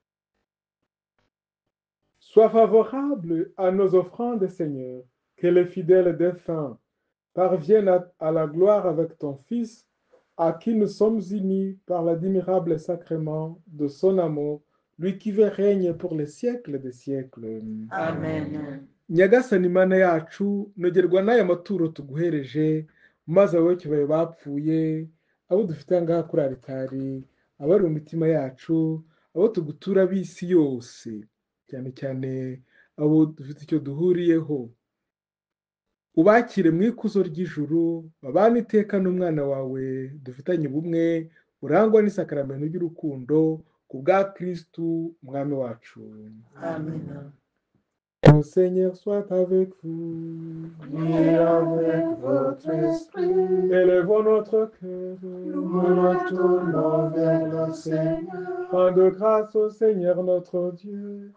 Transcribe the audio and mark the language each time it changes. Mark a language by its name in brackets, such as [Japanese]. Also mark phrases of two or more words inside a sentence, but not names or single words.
[French] Sois favorable à nos offrandes, Seigneur, que les fidèles défunts parviennent à la gloire avec ton Fils, à qui nous sommes unis par l'admirable sacrement de son amour, lui qui veut règne pour les siècles des siècles. Amen. [Kinyarwanda] Nyagasani Mana yacu, nogerwa n'aya maturo tuguhereje, maze abayoboke bawe bapfuye, abo dufite ngaha kuri aritari, abari mu mitima yacu, abo tugutura b'isi yose, cyane cyane abo dufite icyo duhuriyeho, ubakire mu ikuzo ry'ijuru, babane iteka n'umwana wawe dufitanye ubumwe, urangwa n'isakaramento ry'urukundo, ku bwa Kristu umwami wacu. Amen. [French] Le Seigneur soit avec vous. Et avec votre esprit, Élevons notre cœur. nous nous tournons vers le Seigneur. Rendons grâce au Seigneur notre Dieu.